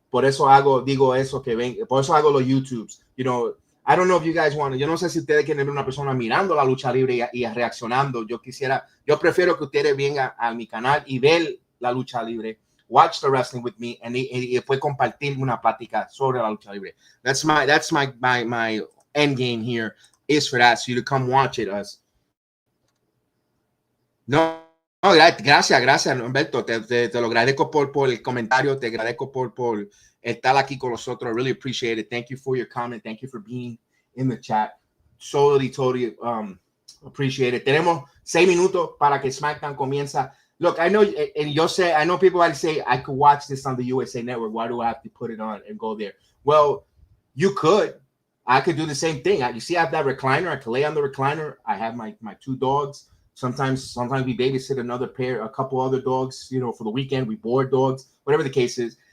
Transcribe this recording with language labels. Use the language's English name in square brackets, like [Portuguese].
[Spanish] Por eso digo eso que ven, por eso hago los YouTubes. [English] You know, I don't know if you guys want to, [Spanish] yo no sé si ustedes quieren ver una persona mirando la lucha libre y reaccionando. Yo prefiero que ustedes vengan a mi canal y ver la lucha libre, [English] watch the wrestling with me [Spanish] y después compartir una plática sobre la lucha libre. [English] That's my end game here. Is for that, so you to come watch it us. [Spanish] No, gracias, Humberto. Te lo agradezco por el comentario. Te agradezco por estar aquí con nosotros. [English] I really appreciate it. Thank you for your comment. Thank you for being in the chat. Totally appreciate it. [Spanish] Tenemos 6 minutos para que SmackDown comienza. [English] Look, I know, and I know people might say I could watch this on the USA Network. Why do I have to put it on and go there? Well, you could. I could do the same thing. You see, I have that recliner. I can lay on the recliner. I have my two dogs. Sometimes we babysit a couple other dogs, for the weekend. We board dogs, whatever the case is.